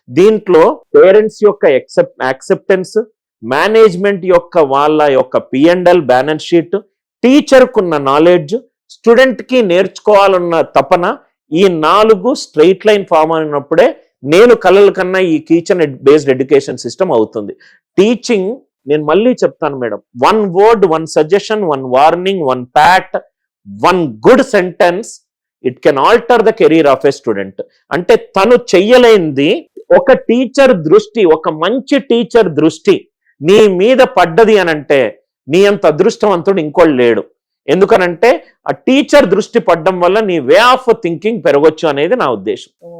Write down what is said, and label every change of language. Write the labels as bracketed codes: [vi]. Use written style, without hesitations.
[te] దీంట్లో పేరెంట్స్ యొక్క acceptance, management యొక్క వాళ్ళ యొక్క P&L బ్యాలెన్స్ షీట్, టీచర్కున్న నాలెడ్జ్, స్టూడెంట్కి నేర్చుకోవాలన్న తపన, ఈ 4 స్ట్రైట్ లైన్ ఫామ్ అయినప్పుడే నేను కలల కన్నా ఈ కిచెన్ బేస్డ్ ఎడ్యుకేషన్ సిస్టమ్ అవుతుంది. టీచింగ్, నేను మళ్ళీ చెప్తాను madam, [en] 1 word, 1 suggestion, 1 warning, 1 pat, 1 good sentence, it can alter the career of a student. [te] అంటే తను చెయ్యలేనిది ఒక టీచర్ దృష్టి, ఒక మంచి టీచర్ దృష్టి నీ మీద పడ్డది అనంటే నీ అంత అదృష్టవంతుడు ఇంకోళ్ళు లేడు. ఎందుకనంటే ఆ టీచర్ దృష్టి పడడం వల్ల నీ వే ఆఫ్ థింకింగ్ పెరగొచ్చు అనేది నా ఉద్దేశం.